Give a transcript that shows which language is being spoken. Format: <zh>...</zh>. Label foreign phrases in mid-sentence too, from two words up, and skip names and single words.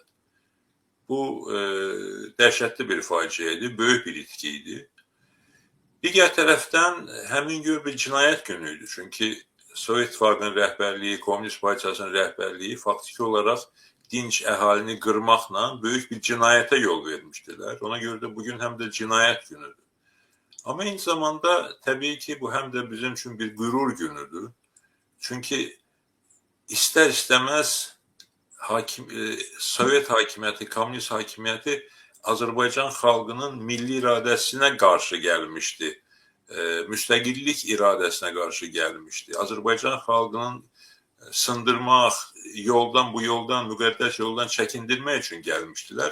<az>Bu dəhşətli bir faciə idi, böyük bir itki idi. Digər tərəfdən həmin gün bir cinayət günü idi. Çünki Sovet İttifaqının rəhbərliyi, Komünist Partiyasının rəhbərliyi faktiki olaraq dinc əhalini qırmaqla böyük bir cinayətə yol vermişdilər. Ona görə də bugün həm də cinayət günüdür.</az> <tr>Ama aynı zamanda tabii ki bu hem de bizim için bir gurur günüdür. Çünkü ister istemez</tr> <az>Sovet hakimiyyəti, Komünist hakimiyyəti Azərbaycan xalqının milli iradəsinə qarşı gəlmişdi. Müstəqillik iradəsinə qarşı gəlmişdi. Azərbaycan xalqının sındırmaq, yoldan bu yoldan, müqəddəs yoldan çəkindirmək üçün gəlmişdilər.</az>